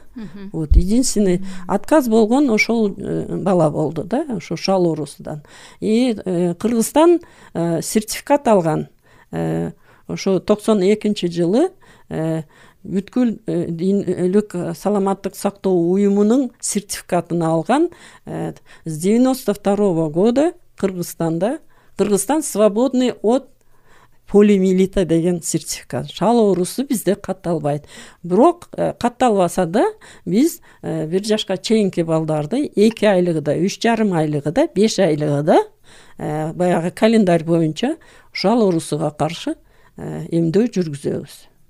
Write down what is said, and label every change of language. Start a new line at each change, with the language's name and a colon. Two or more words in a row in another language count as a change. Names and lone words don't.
Russian: Вот единственный отказ
Kyrgyz: болгон ошол бала болду да, ошо шал оорусудан. Кыргызстан сертификат алган. Ошо 92-жылы бүткүл дүйнөлүк саламаттык сактоо уюмунун сертификатын алган.
Russian: С 92 года Кыргызстан свободный от полиомиелита деген сертификат.
Kyrgyz: Шал оорусу бизде катталбайт. Бирок катталбаса да биз 1 жашка чейинки балдарды 2 айлыгыда, 3,5 айлыгыда, 5 айлыгыда баягы календарь боюнча шал оорусуга каршы эмдөө жүргүзөбүз.